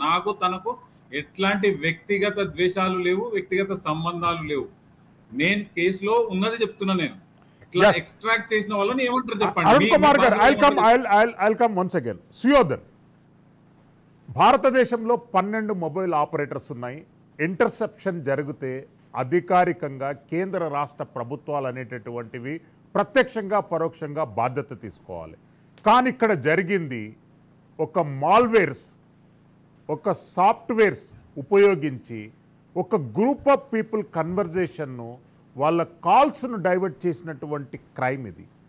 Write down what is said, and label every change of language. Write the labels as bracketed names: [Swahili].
[Telugu] నాకు తనకు ఎట్లాంటి వ్యక్తిగత ద్వేషాలు లేవు, వ్యక్తిగత సంబంధాలు లేవు. నేను కేసులో ఉన్నది చెప్తున్నా. నేను ఎక్స్ట్రాక్ట్ చేసిన వాళ్ళని ఏమంటారు చెప్పండి. [English] Arun Kumar garu, I'll come once again. [Telugu] Suyodhan, భారతదేశంలో 12 మొబైల్ ఆపరేటర్స్ ఉన్నాయి. ఇంటర్సెప్షన్ జరిగితే అధికారికంగా కేంద్ర రాష్ట్ర ప్రభుత్వాలు అనేటటువంటివి ప్రత్యక్షంగా పరోక్షంగా బాధ్యత తీసుకోవాలి. కానీ ఇక్కడ జరిగింది ఒక మాల్వేర్స్, ఒక సాఫ్ట్వేర్స్ ఉపయోగించి ఒక గ్రూప్ ఆఫ్ పీపుల్ కన్వర్జేషన్ను, వాళ్ళ కాల్స్ను డైవర్ట్ చేసినటువంటి క్రైమ్ ఇది.